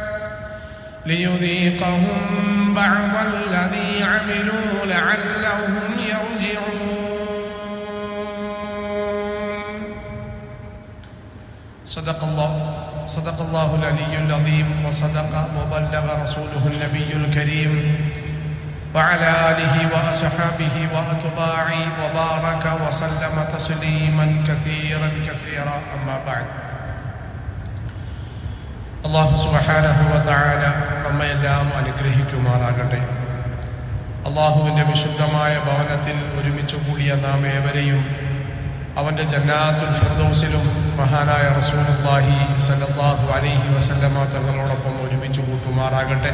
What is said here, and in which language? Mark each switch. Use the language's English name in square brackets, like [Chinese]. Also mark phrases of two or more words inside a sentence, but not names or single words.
[Arabic] ليذيقهم بعض الذي عملوا لعلهم يرجعون صدق الله العلي العظيم وصدق وبلغ رسوله النبي الكريم وعلى آله وأصحابه وأتباعه وبارك وسلم تسليما كثيرا أما بعد الله سبحانه وتعالى [Malayalam] നമ്മയെല്ലാം അനുഗ്രഹിക്കുമാറാകട്ടെ. അല്ലാഹുവിൻ്റെ വിശുദ്ധമായ ഭവനത്തിൽ ഒരുമിച്ച് കൂടിയ നാം ഏവരെയും അവൻ്റെ ജന്നാത്തുൽ ഫിർദൗസിലും മഹാനായ [Arabic] رسول الله صلى الله عليه وسلم [Malayalam] തങ്ങളോടൊപ്പം ഒരുമിച്ച് കൂട്ടുമാറാകട്ടെ.